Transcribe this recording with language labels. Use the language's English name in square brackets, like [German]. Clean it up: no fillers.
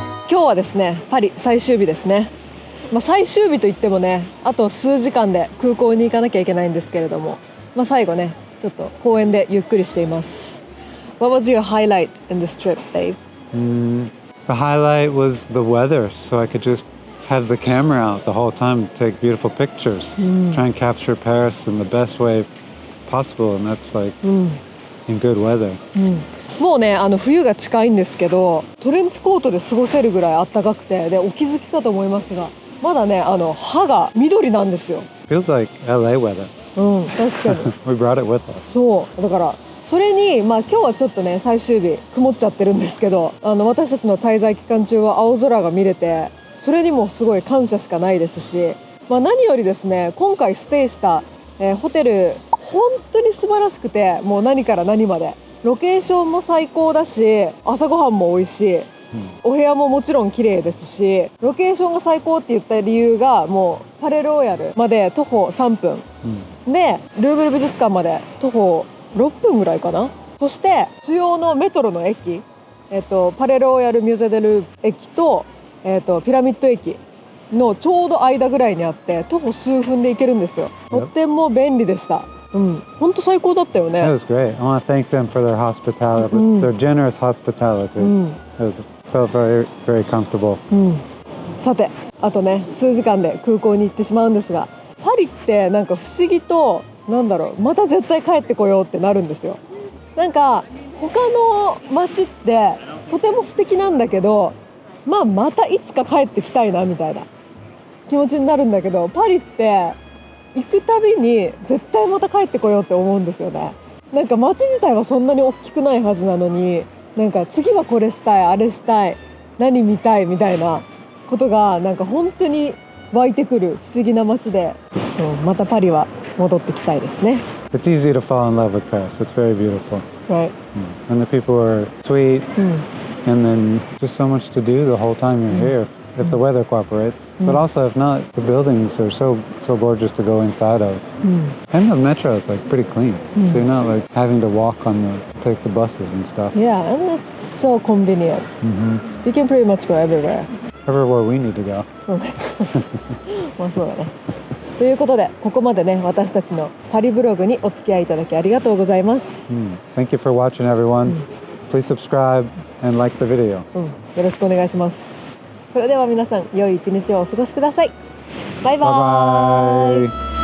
[Japanese] 今日はですね、パリ最終日ですね。最終日といってもね、あと数時間で空港に行かなきゃいけないんですけれども、最後ね、ちょっと公園でゆっくりしています。 [English] What was your highlight in this trip, Dave? The highlight was the weather, so I could just have the camera out the whole time to take beautiful pictures, try and capture Paris in the best way possible, and that's like in good weather. [Japanese] もうね冬が近いんですけど、トレンチコートで過ごせるぐらい暖かくて、でお気づきかと思いますが、まだね葉が緑なんですよ。 [English] Feels like LA weather. [Japanese] 確かに [English] We brought it with us. [Japanese] そうだからそれに今日はちょっとね最終日曇っちゃってるんですけど、私たちの滞在期間中は青空が見れて、それにもすごい感謝しかないですし、何よりですね、今回ステイした、ホテル本当に素晴らしくて、もう何から何までロケーションも最高だし、朝ごはんも美味しい、お部屋ももちろん綺麗ですし、ロケーションが最高って言った理由が、もうパレローヤルまで徒歩3分、でルーブル美術館まで徒歩6分ぐらいかな。そして主要のメトロの駅、パレローヤルミュゼデル駅と、ピラミッド駅のちょうど間ぐらいにあって、徒歩数分で行けるんですよ。とっても便利でした。本当最高だったよね。 [English] That was great. I want to thank them for their hospitality, their generous hospitality. It felt very, very comfortable. [Japanese] さて、あとね数時間で空港に行ってしまうんですが、パリってなんか不思議とまた絶対帰ってこようってなるんですよ。なんか他の街ってとても素敵なんだけど、またいつか帰ってきたいなみたいな気持ちになるんだけど、パリって行くたびに絶対また帰ってこようって思うんですよね。なんか街自体はそんなに大きくないはずなのに、なんか次はこれしたい、あれしたい、何見たいみたいなことがなんか本当に湧いてくる不思議な街で、またパリは戻ってきたいですね。 [English] It's easy to fall in love with Paris. It's very beautiful. Right. And the people are sweet, and then just so much to do the whole time you're here if the weather cooperates. But also if not, the buildings are so gorgeous to go inside of. And the metro is like pretty clean. So you're not like having to walk take the buses and stuff. Yeah, and that's so convenient. You can pretty much go everywhere. Everywhere we need to go. [Japanese] まあそうだね。ということで、ここまでね、私たちのパリブログにお付き合いいただきありがとうございます。 [English] Thank you for watching, everyone. Please subscribe and like the video. [Japanese] よろしくお願いします。それでは皆さん、良い一日をお過ごしください。バイバーイ。